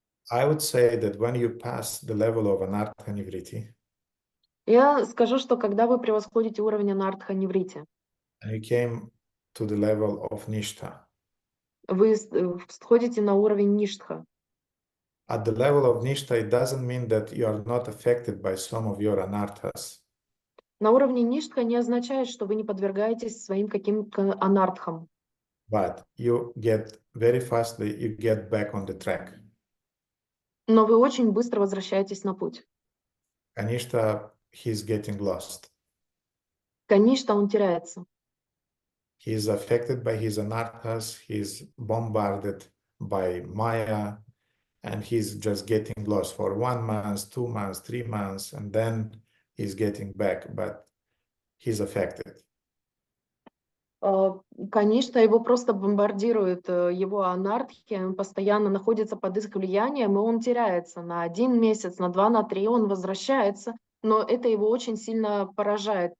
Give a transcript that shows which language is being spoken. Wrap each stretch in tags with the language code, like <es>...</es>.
<en>I would say that when you pass the level of anartha-nivritti,</en> <ru>Я скажу, что когда вы превосходите уровень анартха неврити,</ru> <en>and you came to the level of Nishtha.</en> <ru>вы сходите на уровень ништха.</ru> <en>At the level of Nishtha, it doesn't mean that you are not affected by some of your anarthas.</en> <ru>На уровне ништха не означает, что вы не подвергаетесь своим каким-то анартхам.</ru> <en>But you get very fastly, you get back on the track.</en> <ru>Но вы очень быстро возвращаетесь на путь.</ru> <en>Kanishta, he's getting lost.</en> <ru>Каништа, он теряется.</ru> <en>He is affected by his anarthas, he's bombarded by Maya, and he's just getting lost for 1 month, 2 months, 3 months, and then he's getting back, but he's affected.</en> <ru>Каништа, его просто бомбардирует его анархи, он постоянно находится под их влиянием, и он теряется на 1 месяц, на 2, на 3, он возвращается, но это его очень сильно поражает.</ru>